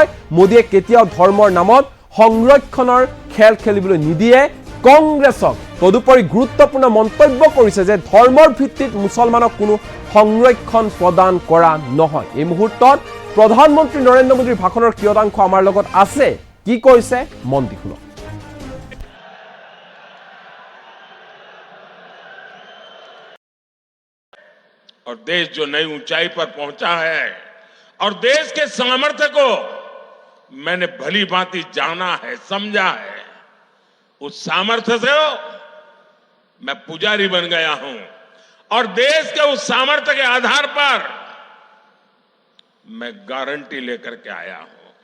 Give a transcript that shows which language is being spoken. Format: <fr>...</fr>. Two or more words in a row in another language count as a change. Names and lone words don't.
<as>মোদীয়ে কেতিয়াও ধৰ্মৰ নামত সংৰক্ষণৰ খেল খেলিবলৈ নিদিয়ে কংগ্ৰেছক। তদুপৰি গুৰুত্বপূৰ্ণ মন্তব্য কৰিছে যে ধৰ্মৰ ভিত্তিত মুছলমানক কোনো সংৰক্ষণ প্ৰদান কৰা নহয়। এই মুহূৰ্তত প্ৰধানমন্ত্ৰী নৰেন্দ্ৰ মোদীৰ ভাষণৰ কিয়দাংশ আমাৰ লগত আছে, কি কৈছে মন দি শুনক।</as> <hi>और देश जो नई ऊंचाई पर पहुंचा है और देश के सामर्थ्य को मैंने भली भांति जाना है, समझा है, उस सामर्थ्य से मैं पुजारी बन गया हूं और देश के उस सामर्थ्य के आधार पर मैं गारंटी लेकर के आया हूं।</hi>